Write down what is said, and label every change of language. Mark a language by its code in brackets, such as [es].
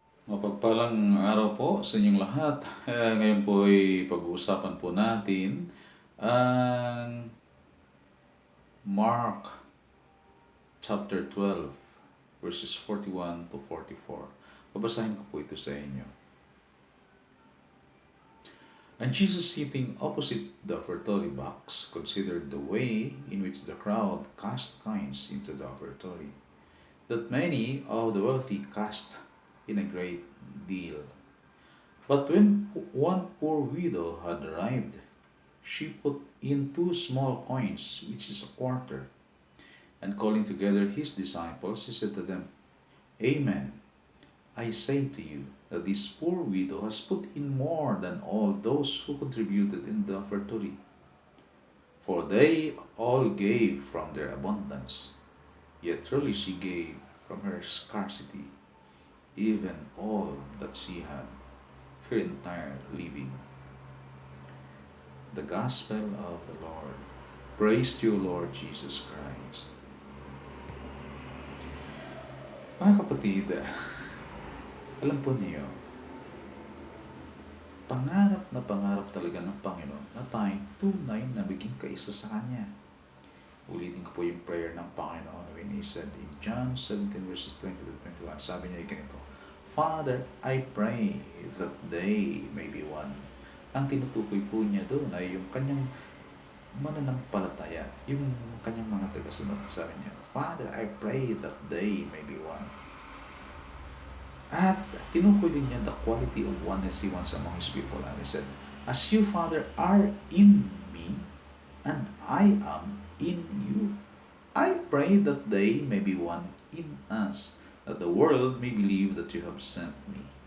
[tl] Mapagpalang araw po sa inyong lahat. Ngayon po ay pag-uusapan po natin ang Mark chapter 12 verses 41 to 44. Babasahin ko po ito sa inyo. [en] And Jesus, sitting opposite the offertory box, considered the way in which the crowd cast coins into the offertory, that many of the wealthy cast in a great deal. But when one poor widow had arrived, she put in 2 small coins, which is a quarter. And calling together his disciples, he said to them, Amen, I say to you, that this poor widow has put in more than all those who contributed in the offertory. For they all gave from their abundance, yet truly she gave from her scarcity, even all that she had, her entire living. The Gospel of the Lord. Praise to you, Lord Jesus Christ. [tl] Mga kapatid, alam po niyo, pangarap talaga ng Panginoon na tayong tunay na maging kaisa sa Kanya. Ulitin ko po yung [en] prayer [tl] ng Panginoon [en] when He said in John 17 verses 20 to 21, [tl] sabi niya ganito, [en] Father, I pray that they may be one. [tl] Ang tinutukoy po niya doon ay yung kanyang mananampalataya, yung kanyang mga tagasunod. Sabi niya, [en] Father, I pray that they may be one. [tl] At tinukoy din niya [en] the quality of oneness He wants among His people. And He said, as you, Father, are in me, and I am in you, I pray that they may be one in us, that the world may believe that you have sent me.